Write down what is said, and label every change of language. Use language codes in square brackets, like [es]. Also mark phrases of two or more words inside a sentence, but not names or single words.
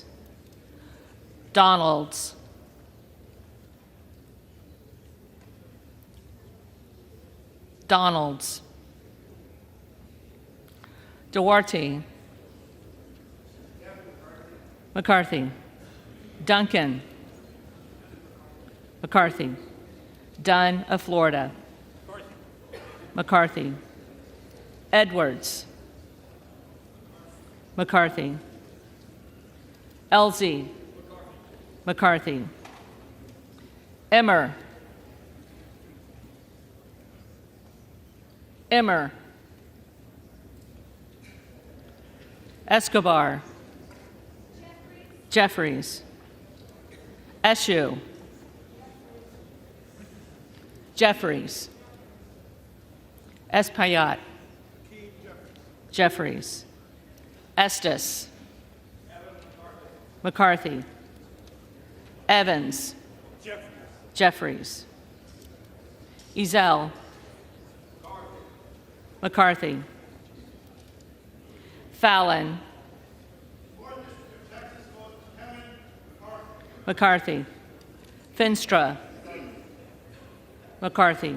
[en] Donalds. Donalds. Duarte. McCarthy. Duncan. McCarthy. Dunn of Florida. McCarthy. Edwards. McCarthy. Elsie. McCarthy. Emmer. Emmer. Escobar. Jeffries. Eshoo. Jeffries. Espaillat. Jeffries. Estes. McCarthy. Evans. Jeffries. Ezell. McCarthy. Fallon. McCarthy. Finstra. McCarthy.